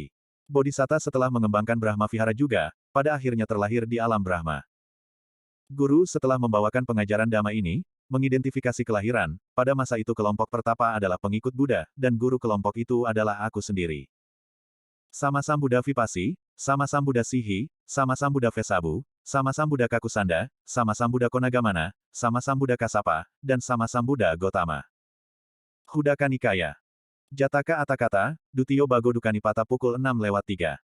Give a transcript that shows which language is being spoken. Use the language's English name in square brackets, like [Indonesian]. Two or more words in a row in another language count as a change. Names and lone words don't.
[Indonesian] Bodhisatta setelah mengembangkan Brahma Vihara juga, pada akhirnya terlahir di alam Brahma. Guru setelah membawakan pengajaran Dhamma ini, mengidentifikasi kelahiran, pada masa itu kelompok pertapa adalah pengikut Buddha, dan guru kelompok itu adalah aku sendiri. Sama Sambuddha Vipassi, Sama Sambuddha Sihi, Sama Sambuddha Vesabu, Sama Sambuddha Kakusanda, Sama Sambuddha Konagamana, Sama Sambuddha Kasapa, dan Sama Sambuddha Gotama. Hudaka Nikaya. Jataka Atakata, Dutio Bago Dukanipata pukul 6:03.